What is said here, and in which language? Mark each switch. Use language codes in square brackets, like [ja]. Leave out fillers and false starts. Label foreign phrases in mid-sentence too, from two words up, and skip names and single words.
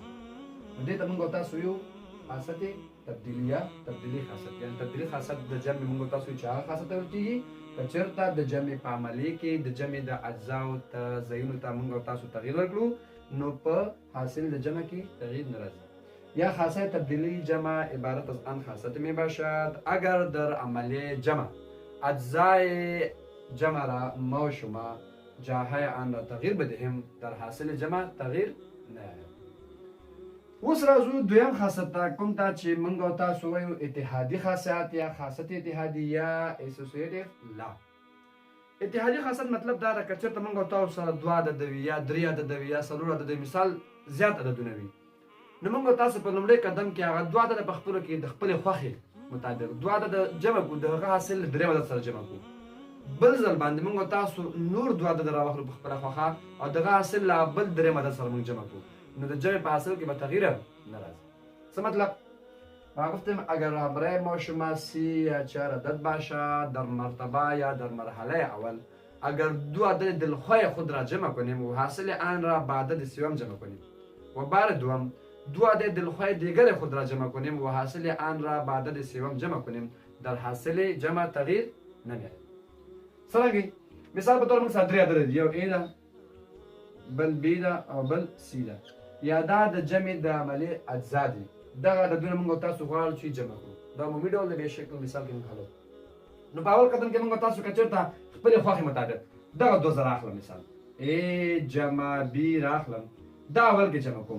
[ps] نو دې ته مونږ او تاسو یو خاصیت تبدیلیه تبدیلي خاصیت. یعنې تبدیلي خاصیت د جمع مونږ او تاسو چې هغه خاصیت ویل کېږي که چېرته د جمع په عملیې کې د جمع د اجزاو ته ځایونو ته مونږ او تاسو تغییر ورکړو نو په حاصل د جمع کې تغییر نه راځي. [fa] یا خاصیت تبدیلی جمع عبارت از آن خاصیت می باشد اگر در عملیه جمع اجزای جمع را ما و شما جاهای آن را تغییر بدهیم در حاصل جمع تغییر نیاید. [ps] اوس راځو دویم خاصیت ته، کوم ته چې مونږ او تاسو وایو اتحادي خاصیت یا خاصیت اتحادي یا [en] associative law. [ps] اتحادي خاصیت مطلب دا ده که چېرته مونږ او تاسو سره دوه عدد وي یا 3 عدد وي یا 4 عدد وي، مثال زیات عددونه وي، نو مونږ تاسو په لومړي قدم کې هغه دوه عدده په خپلو کې د خپلې خوښې مطابق دوه عدده جمع کړو، د هغه حاصل درېیم عدد سره جمع کړو. بل ځل باندې مونږ تاسو نور دوه عدده راواخلو په خپله خوښه او دغه حاصل له بل درېیم عدد سره مونږ جمع کړو، نو د جمع په حاصل کې به تغییر نه راځي. څه مطلب؟ [fa] گفتم اگر برای ما شما 3 یا 4 عدد باشد در مرتبه یا در مرحله اول اگر دو عدد دلخواه خود را جمع کنیم و حاصل آن را به عدد سوم جمع کنیم و بار دوم دو عدد دلخواه دیگر خود را جمع کنیم و حاصل آن را به عدد سوم جمع کنیم در حاصل جمع تغییر نمیاد. [ps] څرنګه؟ مثال په طور موږ سره 3 عدد دي، یو A ده بل B ده او بل C ده. یا دا د جمع د عملیې اجزا دي. دغه عددونه موږ تاسو غواړو چې جمع کړو. دا عمومي ډول د بې شکل مثال کې موږ حلو. نو په اول قدم کې موږ تاسو که چېرته خپلې خوښې مطابق دغه 2 زره اخلم، مثال A جمع B راخلم، دا اول کې جمع کوم.